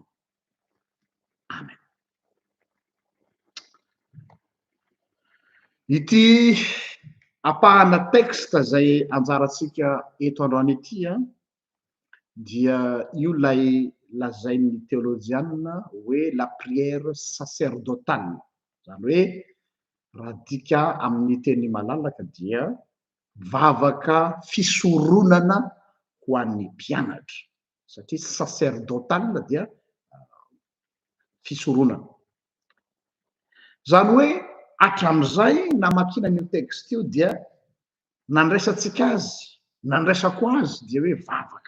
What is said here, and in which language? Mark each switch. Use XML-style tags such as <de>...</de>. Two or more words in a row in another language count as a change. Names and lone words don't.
<mg>Amen. Ity apahana teksta izay anjarantsika eto androany ity dia io lay lazain'ny théologiana hoe</mg> <fr>la prière sacerdotale.</fr> <mg>Zany hoe raha dika amin'ny teny malalaka dia vavaka fisoronana ho an'ny mpianatra, satria sacerdotale dia fisoronana. Zany hoe hatramin'izay namakina ny teksta io dia nandraisantsika azy, nandraisako azy dia hoe vavaka.</mg>